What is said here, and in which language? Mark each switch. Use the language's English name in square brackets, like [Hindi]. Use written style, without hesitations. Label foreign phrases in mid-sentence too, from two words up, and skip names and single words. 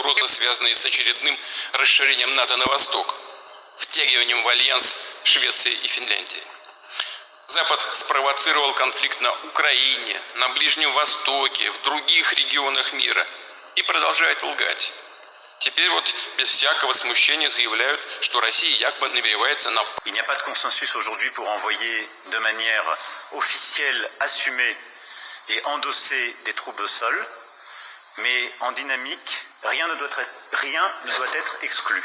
[Russian] угрозы, связанные с очередным расширением НАТО на восток, втягиванием в альянс Швеции и Финляндии. Запад спровоцировал конфликт на Украине, на Ближнем Востоке, в других регионах мира и продолжает лгать. Теперь вот без всякого смущения заявляют, что Россия якобы намеревается на... [French] Il n'y a pas de consensus aujourd'hui pour envoyer de manière officielle, assumée et endosser des troupes au sol, mais en dynamique, rien ne doit être exclu.